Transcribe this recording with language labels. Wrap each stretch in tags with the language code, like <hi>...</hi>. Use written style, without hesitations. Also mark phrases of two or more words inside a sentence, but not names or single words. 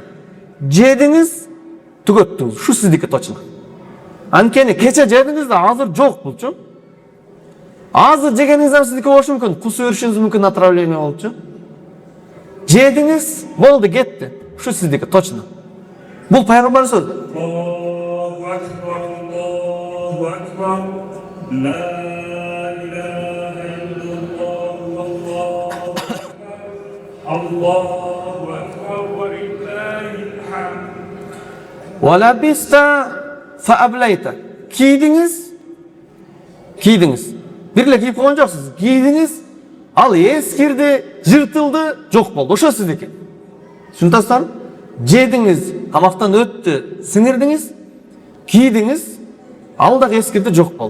<ky>Жедиңиз, түгөттүңүз. Шу сиздики точно. Анткени кече жедиңиз да азыр жок булчу. Азыр жегениңиз сиздики болушу мүмкүн. Кусуп өрүшүңүз мүмкүн, отравление болчу. Жедиңиз, болду, кетти. Шу сиздики точно. Бул пайгамбар сөзү.</ky> <ar>الله أكبر، الله أكبر. لا إله إلا الله، الله أكبر ولله الحمد. ولبست فأبليت.</ar> <ky>Кийдиңиз. Бирле кийип койгон жоксуз. Кийдиңиз, ал эскирди, жыртылды, жок болду. Ошо сиздики. Түшүнөсүңөр? Жедиңиз, тамактан өттү, сиңирдиңиз, кийдиңиз, ал да эскирди, жок болду.</ky>